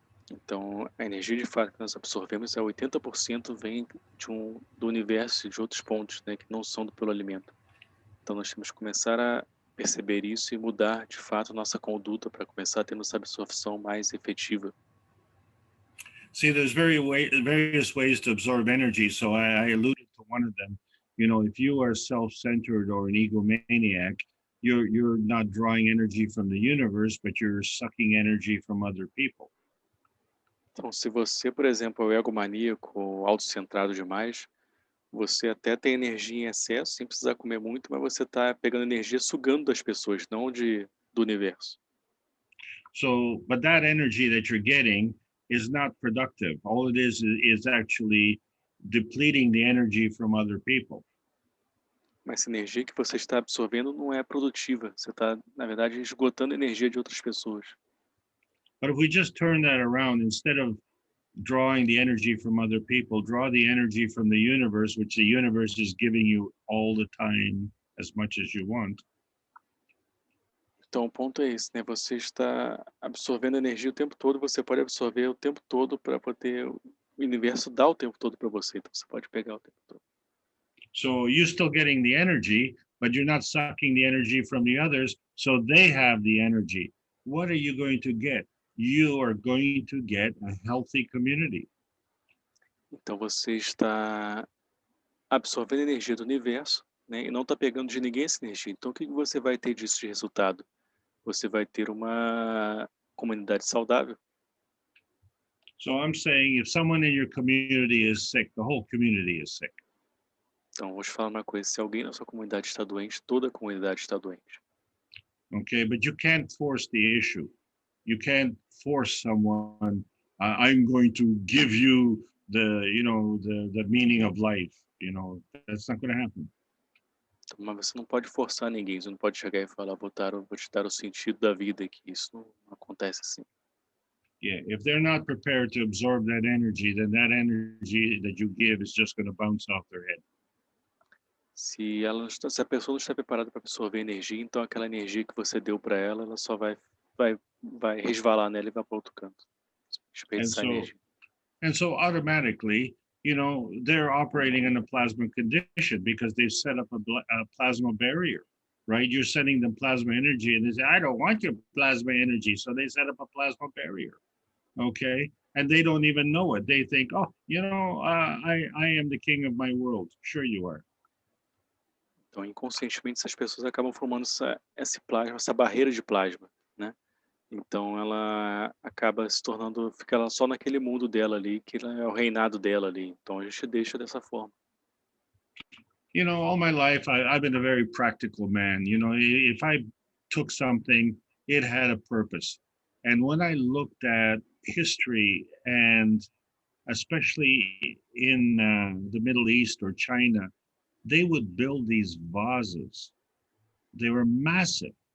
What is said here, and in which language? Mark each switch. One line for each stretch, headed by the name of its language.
Portuguese: Então, a energia de fato que nós absorvemos 80% vem do universo e de outros pontos, né, que não são pelo alimento. Então, nós temos que começar a perceber isso e mudar, de fato, nossa conduta para começar a ter essa absorção mais efetiva.
English: See, there's various ways to absorb energy. So I alluded to one of them. If you are self-centered or an egomaniac, you're not drawing energy from the universe, but you're sucking energy from other people.
Portuguese: Então, se você, por exemplo, é o egomaníaco ou autocentrado demais, você até tem energia em excesso, sem precisar comer muito, mas você está pegando energia, sugando das pessoas, não do universo.
English: So, but that energy that you're getting is not productive. All it is actually depleting the energy from other people.
Portuguese: Mas essa energia que você está absorvendo não é produtiva. Você está, na verdade, esgotando a energia de outras pessoas.
English: But if we just turn that around, instead of drawing the energy from other people, draw the energy from the universe, which the universe is giving you all the time as much as you want.
Portuguese: Então, o ponto é esse, né? Você está absorvendo energia o tempo todo, você pode absorver o tempo todo para poder o universo dar o tempo todo para você, então você pode pegar o tempo todo.
English: So you're still getting the energy, but you're not sucking the energy from the others, so they have the energy. What are you going to get? You are going to get a healthy community.
Portuguese: Então você está absorvendo energia do universo, né? E não está pegando de ninguém essa energia. Então o que você vai ter disso de resultado? Você vai ter uma comunidade saudável.
English: So I'm saying if someone in your community is sick, the whole community is sick.
Portuguese: Então, vou te falar uma coisa, se alguém na sua comunidade está doente, toda a comunidade está doente.
English: Okay, but you can't force the issue. You can't force someone, I'm going to give you the meaning of life. That's not going to happen.
Portuguese: Então, mas você não pode forçar ninguém, você não pode chegar e falar, vou te dar o sentido da vida aqui. Isso não acontece assim.
English: Yeah, if they're not prepared to absorb that energy, then that energy that you give is just going to bounce off their head.
Portuguese: Se a pessoa não está preparada para absorver energia, então aquela energia que você deu para ela, ela só vai resvalar nela e vai para outro canto. Desperdiçar energia.
English: And so automatically, they're operating in a plasma condition because they've set up a plasma barrier, right? You're sending them plasma energy and they say, I don't want your plasma energy. So they set up a plasma barrier, okay? And they don't even know it. They think, oh, I am the king of my world. Sure you are.
Portuguese: Então, inconscientemente, essas pessoas acabam formando esse plasma, essa barreira de plasma, né? Então, ela acaba se tornando, fica ela só naquele mundo dela ali, que é o reinado dela ali. Então, a gente deixa dessa forma.
English: All my life, I've been a very practical man. If I took something, it had a purpose. And when I looked at history, and especially in the Middle East or China, they would build these vases. They were massive.